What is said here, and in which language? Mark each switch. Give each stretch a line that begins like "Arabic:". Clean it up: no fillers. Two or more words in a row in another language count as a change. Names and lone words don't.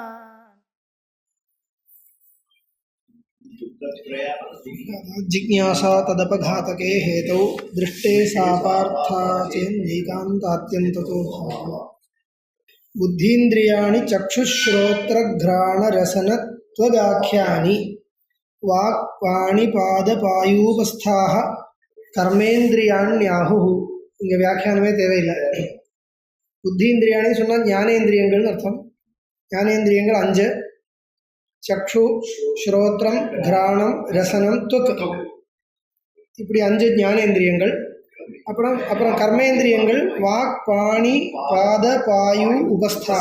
Sanskrit: जिज्ञासा तदपघातके हेतौ दृष्टे सा पार्थाचेन्नैकान्तात्यन्ततो भावः बुद्धीन्द्रियाणि चक्षुश्रोत्रघ्राणरसनत्वगाख्यानि वाक्पाणिपादपायूपस्थाः कर्मेन्द्रियाण्याहुः.
Tamil: இங்கே வியாக்கியானமே தேவையில்லை. புத்தீந்திரியாணி சொன்னால் ஞானேந்திரியங்கள்னு அர்த்தம். ஞானேந்திரியங்கள் 5:
Sanskrit: चक्षु, श्रोत्रम्, घ्राणम्, रसनम्, त्वक्.
Tamil: இப்படி 5 ஞானேந்திரியங்கள். அப்புறம் கர்மேந்திரியங்கள்
Sanskrit: वाक्, पाणि, पाद, पायु, उपस्थाः.